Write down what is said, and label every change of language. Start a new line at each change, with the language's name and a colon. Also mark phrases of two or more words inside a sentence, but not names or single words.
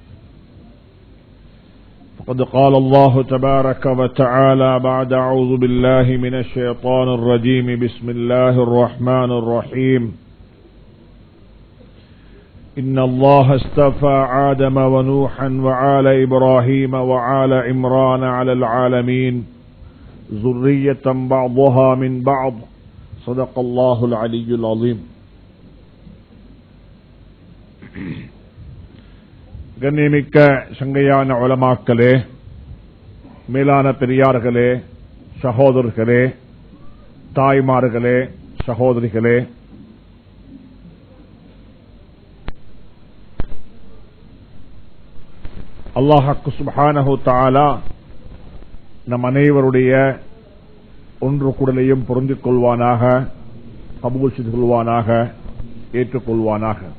Arabic: فقد قال الله تبارك وتعالى بعد أعوذ بالله من الشيطان الرجيم بسم الله الرحمن الرحيم إن الله اصطفى آدم ونوحا وآل إبراهيم وآل عمران على العالمين ذرية بعضها من بعض صدق الله العلي العظيم.
Tamil: கண்ணியமிக்க சங்கையான உலமாக்களே, மேலான பெரியார்களே, சகோதரர்களே, தாய்மார்களே, சகோதரிகளே,
Arabic: الله سبحانه تعالى
Tamil: நம் அனைவருடைய ஒன்று கூடலையும் பொருந்திக் கொள்வானாக, கபூல் செய்து கொள்வானாக, ஏற்றுக்கொள்வானாக.